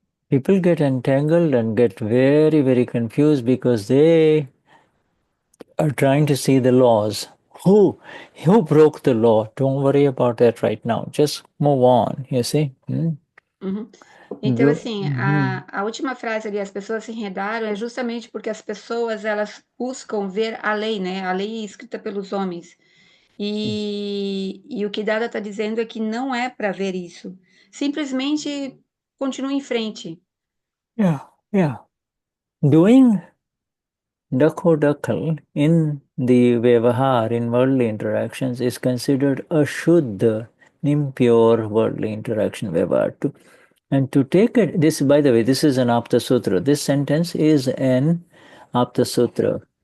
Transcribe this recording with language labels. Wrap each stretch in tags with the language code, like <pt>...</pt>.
<en>People get entangled and get very, very confused because they are trying to see the laws. Who broke the law? Don't worry about that right now. Just move on, you see?</en> <pt>Uhum. Então, assim, Mhm. a última frase ali, as pessoas se enredaram, é justamente porque as pessoas, elas buscam ver a lei, né? A lei escrita pelos homens. E o que Dada está dizendo é que não é para ver isso. Simplesmente continue em frente.</pt> <en>Yeah. Doing dakhodakal in the Vyavahar, in worldly interactions, is considered a Shuddha, impure worldly interaction Vyavahar. And to take it, this, by the way, this is an Apta Sutra. This sentence is an Apta Sutra.</en>